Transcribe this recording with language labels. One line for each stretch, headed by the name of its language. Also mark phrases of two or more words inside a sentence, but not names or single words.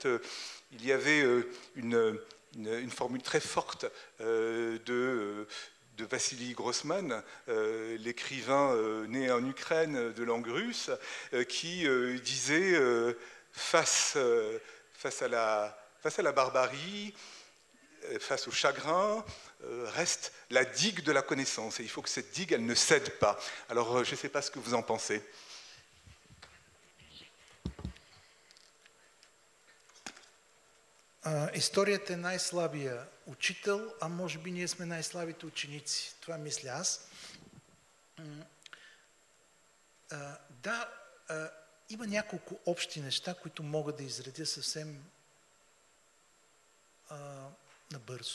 French: Il y avait une formule très forte de Vassili Grossman, l'écrivain né en Ukraine de langue russe, qui disait face à la barbarie, face au chagrin, reste la digue de la connaissance. Et il faut que cette digue, elle ne cède pas. Alors, je ne sais pas ce que vous en pensez.
Bulgarian: Историята е най-слабия учител, а може би ние сме най-слабите ученици. Това мисля аз. Да, има няколко общи неща, които мога да изредя съвсем набързо.